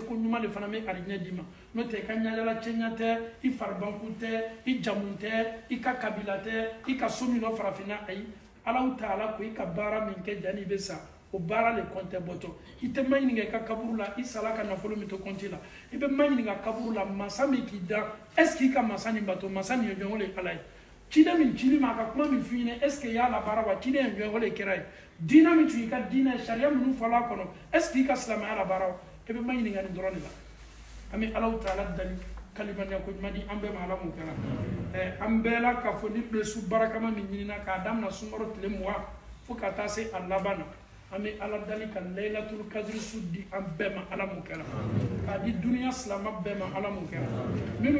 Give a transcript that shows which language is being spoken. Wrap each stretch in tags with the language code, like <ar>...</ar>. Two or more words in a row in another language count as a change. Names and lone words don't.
<bm>ko ɲuman de fana bɛ arijinɛ d'i ma n'o tɛ i ka ɲaayala cɛɲa tɛ i faribanku tɛ i jamu tɛ i ka kabila tɛ i ka so min dɔ farafinna ayi alaw taala ko i ka baara min kɛ janni i bɛ sa o baara le kɔntɛ bɔtɔ i tɛ ma ɲininka i ka kaburu la i sala ka nafolo min to kɔnti la i bɛ ma ɲininka kaburu la masa min k'i da</bm> <fr>est ce que</fr> <bm>i ka masa nin bato masa nin ye jɔn o le ye ala ye ciden min cili ma a ka kuma min f'i ɲɛna</bm> <fr>est ce que</fr> <bm>i y'a labaara wa ciden ye jɔn o le kɛra ye diinɛ min tun i ka diinɛ ye sariya minnu fɔla a kɔnɔ</bm> <fr>est ce que</fr> <bm>i ka silamɛya labaara wa i bɛ ma ɲininka nin dɔrɔn de la an bɛ alaw taala dali kalimaniya ko ɲuman di an bɛɛ ma ala mun kɛra an bɛɛ la k'a fɔ ni bilesi barakama min ɲinina k'a daminɛ sunkalo tile 20 fo ka taa se a laban na an bɛ ala dali ka laylatul kadiri su di an bɛɛ ma ala mun kɛra k'a di duniya silama bɛɛ ma ala mun kɛra minnu</bm>